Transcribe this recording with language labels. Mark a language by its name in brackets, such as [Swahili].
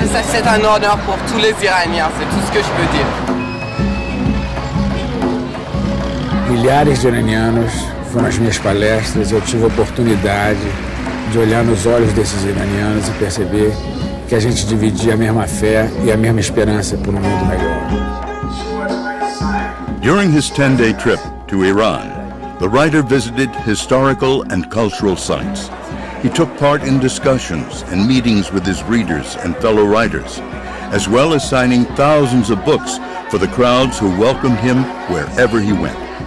[French] C'est un honneur pour tous les Iraniens, c'est tout ce que je peux dire. [Portuguese] Milhares de iranianos foram as minhas palestras, eu tive a oportunidade de olhar nos olhos desses iranianos e perceber que a gente dividia a mesma fé e a mesma esperança por um mundo melhor. [English] During his 10-day trip to Iran, the writer visited historical and cultural sites. He took part in discussions and meetings with his readers and fellow writers, as well as signing thousands of books for the crowds who welcomed him wherever he went.